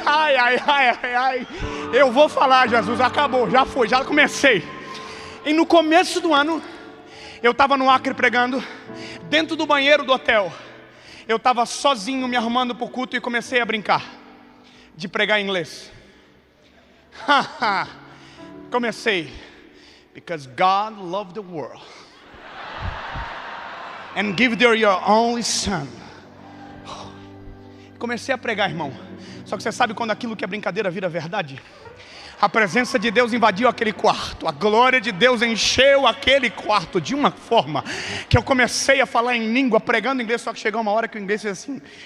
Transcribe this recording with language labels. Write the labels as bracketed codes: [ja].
[pt] Ai. Eu vou falar, Jesus, acabou, já foi, já comecei. E no começo do ano, eu estava no Acre pregando, dentro do banheiro do hotel. Eu estava sozinho me arrumando para o culto e comecei a brincar de pregar em inglês. Comecei. [en] Because God loved the world and give there your only son. [pt] Comecei a pregar, irmão. Só que você sabe quando aquilo que é brincadeira vira verdade? A presença de Deus invadiu aquele quarto. A glória de Deus encheu aquele quarto de uma forma que eu comecei a falar em língua, pregando em inglês. Só que chegou uma hora que o inglês fez assim.